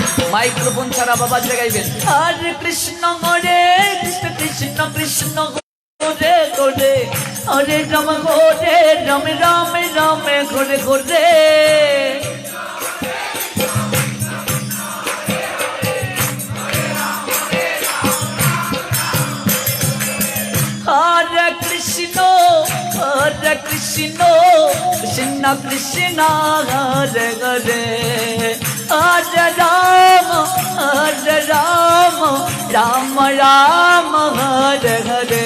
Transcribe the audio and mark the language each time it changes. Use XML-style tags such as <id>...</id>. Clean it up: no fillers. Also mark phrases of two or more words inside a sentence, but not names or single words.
<bn>মাইক্রোফোন ছাড়া বাবা গাইবেন</bn> <sa>হরে কৃষ্ণ কৃষ্ণ কৃষ্ণ ঘরে ঘরে হরে রাম ঘরে রাম রাম রাম ঘরে ঘরে हरे कृष्ण हरे कृष्ण कृष्ण कृष्ण हरे हरे हरे राम हरे राम राम राम हरे हरे.</sa>